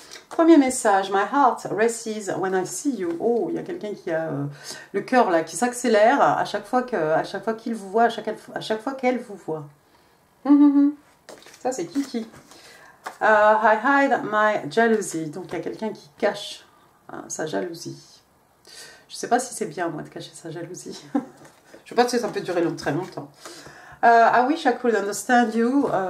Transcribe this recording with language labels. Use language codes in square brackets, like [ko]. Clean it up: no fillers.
[fr] Premier message, [en] my heart races when I see you. [fr] Oh, il y a quelqu'un qui a le cœur là qui s'accélère à chaque fois qu'il vous voit, à chaque fois qu'elle vous voit. Ça c'est Kiki. [en] I hide my jealousy. [fr] Donc il y a quelqu'un qui cache sa jalousie. Je ne sais pas si c'est bien moi de cacher sa jalousie. Je ne sais pas si ça peut durer très longtemps. [en] I wish I could understand you.